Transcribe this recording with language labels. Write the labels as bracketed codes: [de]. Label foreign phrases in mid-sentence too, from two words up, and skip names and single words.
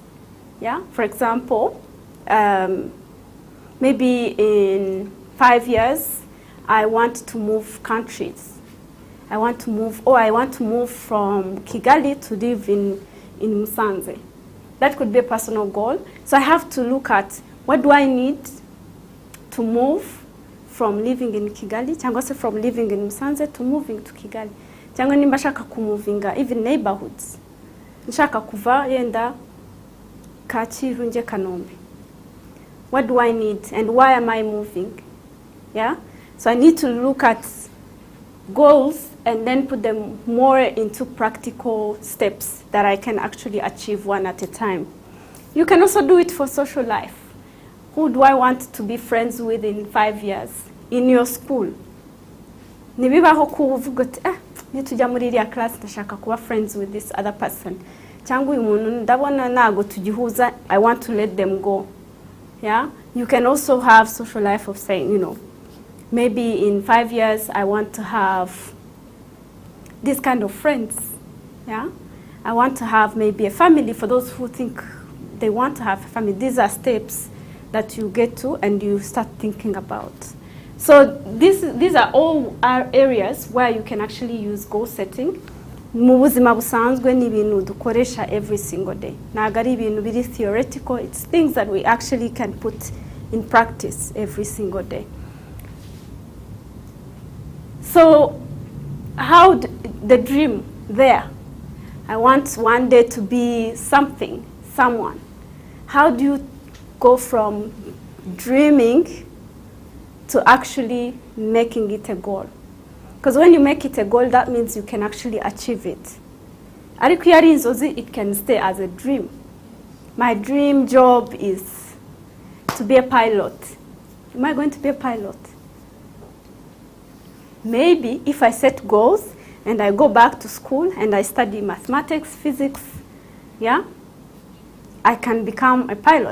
[en] Yeah, for example, maybe in 5 years, I want to move countries. I want to move from Kigali to live in Musanze. That could be a personal goal. So I have to look at what do I need to move from living in Kigali, [rw] cyangwa se [en] from living in Musanze to moving to Kigali. [rw] Cyangwa nimba shaka kumuvinga [en] even neighborhoods. [rw] Nshaka kuva yenda Kacyiru nje Kanombe. [en] What do I need and why am I moving? Yeah? So I need to look at goals and then put them more into practical steps that I can actually achieve one at a time. You can also do it for social life. Who do I want to be friends with in 5 years? In your school. [rw] Nibibaho kuvuga ati nitujya muri iriya class ndashaka kuba [en] friends with this other person. [rw] Cyangwa uyu muntu ndabona nago tugihuza, [en] I want to let them go. Yeah? You can also have social life of saying, you know, maybe in 5 years I want to have this kind of friends. Yeah? I want to have maybe a family for those who think they want to have a family. These are steps that you get to and you start thinking about. So these are all areas where you can actually use goal setting. [rw] Mu buzima busanzwe ni ibintu dukoresha [en] every single day. [rw] Ntabwo ari ibintu biri [en] theoretical, it's things that we actually can put in practice every single day. So how the dream there? I want one day to be something, someone. How do you go from dreaming to actually making it a goal? Because when you make it a goal, that means you can actually achieve it. [rw] Ariko iyo ari inzozi, [en] it can stay as a dream. My dream job is to be a pilot. Am I going to be a pilot? Maybe if I set goals and I go back to school and I study mathematics, physics, yeah, I can become a pilot.